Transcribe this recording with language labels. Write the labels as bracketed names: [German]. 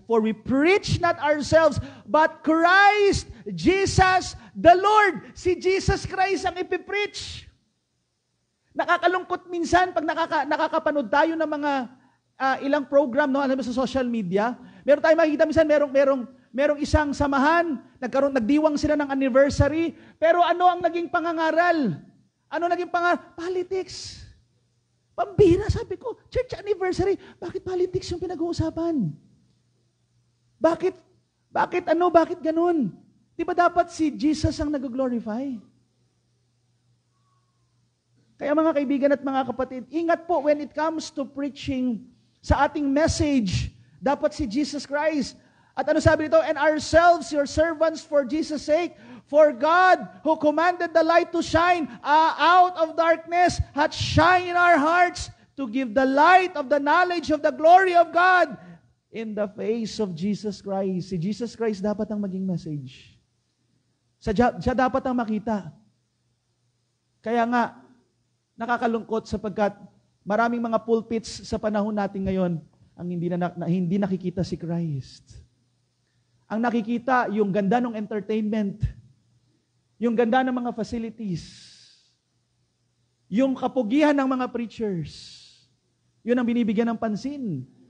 [English] For we preach not ourselves, but Christ, Jesus, the Lord. [Filipino] Si Jesus Christ ang ipipreach. Nakakalungkot minsan pag nakakapanood tayo ng mga ilang program sa social media. Meron tayong makikita minsan, merong isang samahan, nagdiwang sila ng anniversary, pero ano ang naging pangangaral? Ano naging Politics. Pambira, sabi ko, church anniversary, bakit politics yung pinag-uusapan? Bakit ganun? Di ba dapat si Jesus ang nag-glorify? Kaya mga kaibigan at mga kapatid, ingat po [English] when it comes to preaching [Filipino] sa ating message, dapat si Jesus Christ. At ano sabi nito? [English] And ourselves, your servants for Jesus' sake, for God, who commanded the light to shine out of darkness, hath shined in our hearts to give the light of the knowledge of the glory of God in the face of Jesus Christ. [Filipino] Si Jesus Christ dapat ang maging message. Siya dapat ang makita. Kaya nga, nakakalungkot sapagkat maraming mga pulpits sa panahon natin ngayon ang hindi nakikita si Christ. Ang nakikita, yung ganda ng entertainment, yung ganda ng mga facilities, yung kapugihan ng mga preachers, yun ang binibigyan ng pansin.